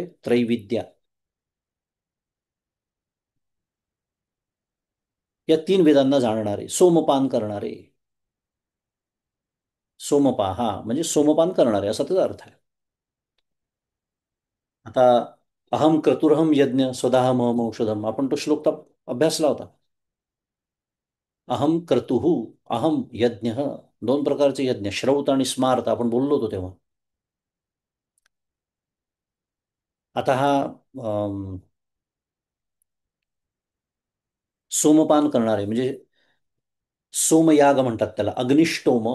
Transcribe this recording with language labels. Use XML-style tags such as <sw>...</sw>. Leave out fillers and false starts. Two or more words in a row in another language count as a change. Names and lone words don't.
<mr>त्रैविद्या. या तीन वेदांना जाणणारे, सोमपान करणारे. सोमपाहा म्हणजे सोमपान करणारे असा त्याचा अर्थ आहे.</mr> <sa>आता अहम क्रतुरहम यज्ञ स्वतःहम औषधम,</sa> <mr>आपण तो श्लोक तर अभ्यासला होता.</mr> <sa>अहम क्रतुः, अहम यज्ञ,</sa> <mr>दोन प्रकारचे यज्ञ, श्रौत आणि स्मार्त, आपण बोललो होतो तेव्हा. आता हा अम, सोमपान करणारे म्हणजे सोमयाग म्हणतात त्याला, अग्निष्टोम.</mr>